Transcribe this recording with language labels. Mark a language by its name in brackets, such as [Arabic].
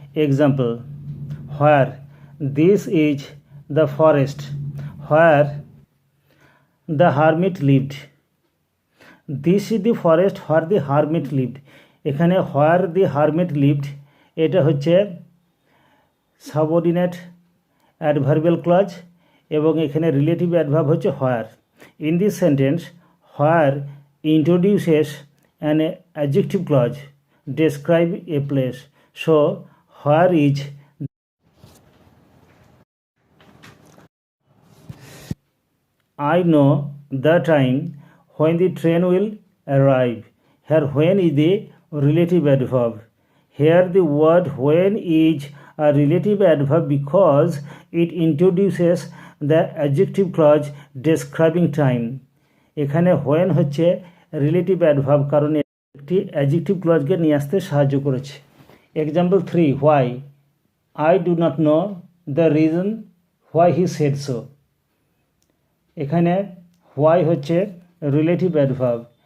[English] Example: where this is the forest, where the hermit lived. This is the forest where the hermit lived. [Bangla] এখানে হোয়ার the hermit lived এটা হচ্ছে subordinate adverbial clause এবং এখানে relative adverb হচ্ছে হোয়ার। [English] In this sentence where introduces an adjective clause describe a place. So where is I know the time when the train will arrive. Here when is the relative adverb. Here the word when is a relative adverb because it introduces the adjective clause describing time. [Bangla] এখানে when হচ্ছে relative adverb কারণ একটি adjective ক্লজকে নিয়ে আসতে সাহায্য করেছে। [English] Example 3, why I do not know the reason why he said so. [Bangla] এখানে why হচ্ছে রিলেটিভ অ্যাডভার্ব।